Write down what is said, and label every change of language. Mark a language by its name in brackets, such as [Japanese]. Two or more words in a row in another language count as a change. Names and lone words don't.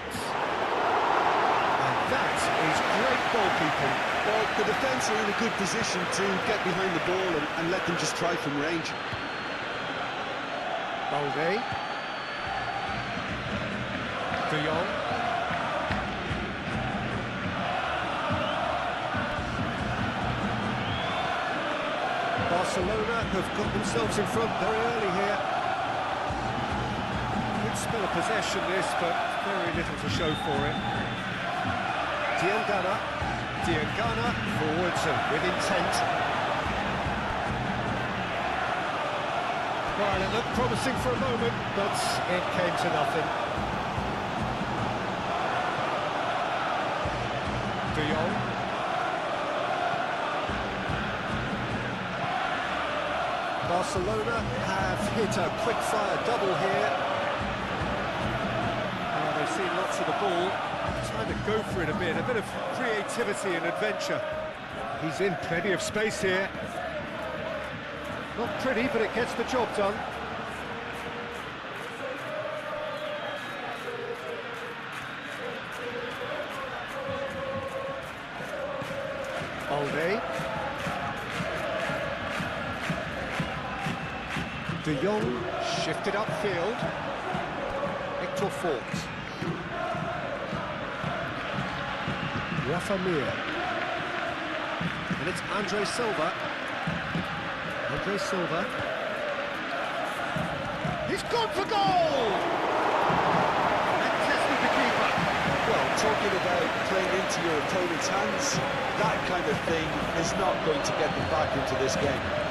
[English] And that is great goalkeeping. Well, the defence are in a good position to get behind the ball and let them just try from range. Balde. De Jong. Barcelona have got themselves in front very early here. Spell of possession this, but very little to show for it. Diangana forwards and with intent. Well, it looked promising for a moment, but it came to nothing. De Jong. Barcelona have hit a quick-fire double here. They've seen lots of the ball. Time to go for it a bit of creativity and adventure. He's in plenty of space here. Not pretty, but it gets the job done. Alde. De Jong shifted upfield. Victor Fort. Rafa Mir. And it's Andre Silva. Andre Silva. He's gone for goal! And tested the keeper. Well, talking about playing into your opponent's hands, that kind of thing is not going to get them back into this game.